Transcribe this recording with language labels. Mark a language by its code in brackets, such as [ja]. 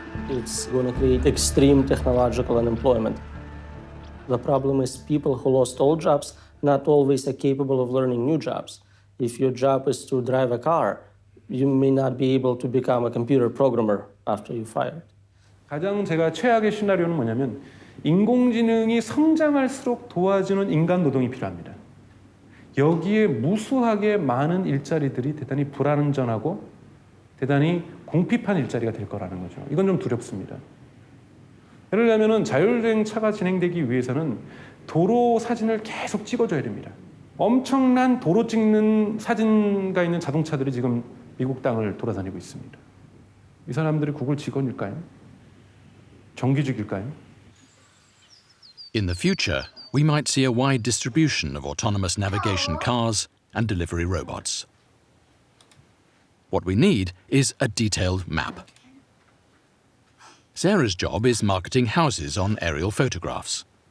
[en] It's going to create extreme technological unemployment. The problem is people who lost old jobs not always are capable of learning new jobs. If your job is to drive a car, you may not be able to become a computer programmer after you're fired. [ko] 가장 제가 최악의 시나리오는 뭐냐면 인공지능이 성장할수록 도와주는 인간 노동이 필요합니다. 여기에 무수하게 많은 일자리들이 대단히 불안전하고 대단히 궁핍한 일자리가 될 거라는 거죠. 이건 좀 두렵습니다. 예를 들면 자율주행 차가 진행되기 위해서는 도로 사진을 계속 찍어줘야 됩니다. 엄청난 도로 찍는 사진가 있는 자동차들이 지금 미국 땅을 돌아다니고 있습니다. 이 사람들이 구글 직원일까요? 정규직일까요? [en] In the future, we might see a wide distribution of autonomous navigation cars and delivery robots. What we need is a detailed map. Sarah's job is marketing houses on aerial photographs.